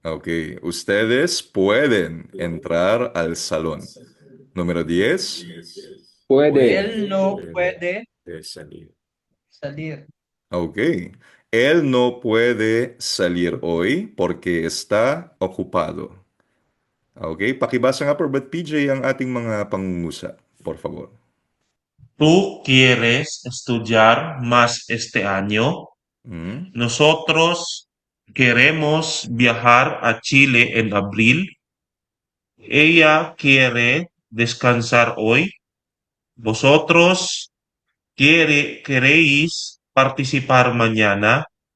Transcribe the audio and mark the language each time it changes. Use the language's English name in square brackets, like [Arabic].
[Spanish] Okay, ustedes pueden entrar al salón. Número 10. Él no puede Salir. Okay. Él no puede salir hoy porque está ocupado. [Filipino] Okay, pakibasa nga po, but PJ ang ating mga pangungusap, [Spanish] por favor. ¿Tú quieres estudiar más este año? Hmm? Nosotros queremos viajar a Chile en abril. Ella quiere descansar hoy. ¿Vosotros queréis participar mañana?